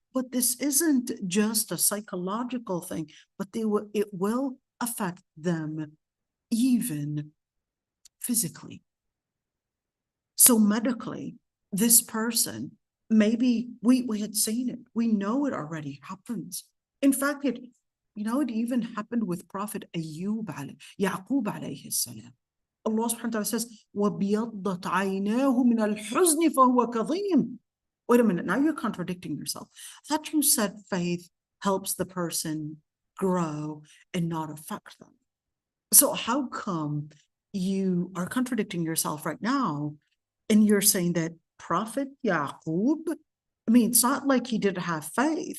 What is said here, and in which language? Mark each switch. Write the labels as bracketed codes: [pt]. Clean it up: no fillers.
[en] But this isn't just a psychological thing, but it will affect them even physically. So medically, this person, maybe we had seen it. We know it already happens. In fact, it even happened with Prophet Yaqub alayhi salam. Allah subhanahu wa ta'ala says, [ar] وَبِيَضَّتْ عَيْنَاهُ مِنَ الْحُزْنِ فَهُوَ كَظِيمٌ. [en] Wait a minute, now you're contradicting yourself. I thought you said faith helps the person grow and not affect them. So how come you are contradicting yourself right now and you're saying that Prophet Yaqub, I mean, it's not like he didn't have faith.